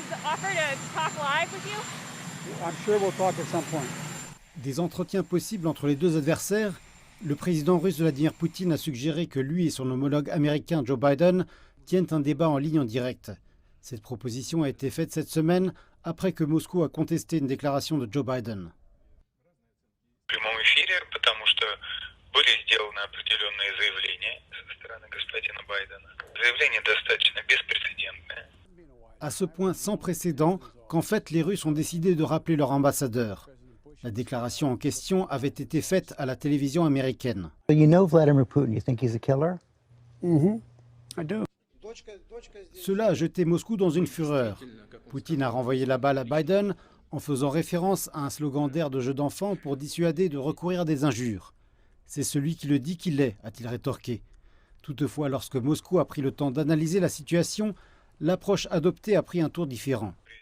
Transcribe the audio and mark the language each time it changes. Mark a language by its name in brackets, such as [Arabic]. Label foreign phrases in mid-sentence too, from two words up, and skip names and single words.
[English] offer to talk live with you? I'm sure we'll talk at some point. [French] Des entretiens possibles entre les deux adversaires. Le président russe Vladimir Poutine a suggéré que lui et son homologue américain Joe Biden tiennent un débat en ligne en direct. Cette proposition a été faite cette semaine après que Moscou a contesté une déclaration de Joe Biden. [Russian] В прямом эфире, потому что были сделаны определенные заявления со стороны господина Байдена. Заявление достаточно беспрецедентное. [French] À ce point sans précédent qu'en fait les Russes ont décidé de rappeler leur ambassadeur. La déclaration en question avait été faite à la télévision américaine. [English] You know Vladimir Putin, you think he's a killer? I do. [French] Cela a jeté Moscou dans une fureur. Poutine a renvoyé la balle à Biden en faisant référence à un slogan d'air de jeu d'enfant pour dissuader de recourir à des injures. C'est celui qui le dit qu'il est, a-t-il rétorqué. Toutefois, lorsque Moscou a pris le temps d'analyser la situation, l'approche adoptée a pris un tour différent.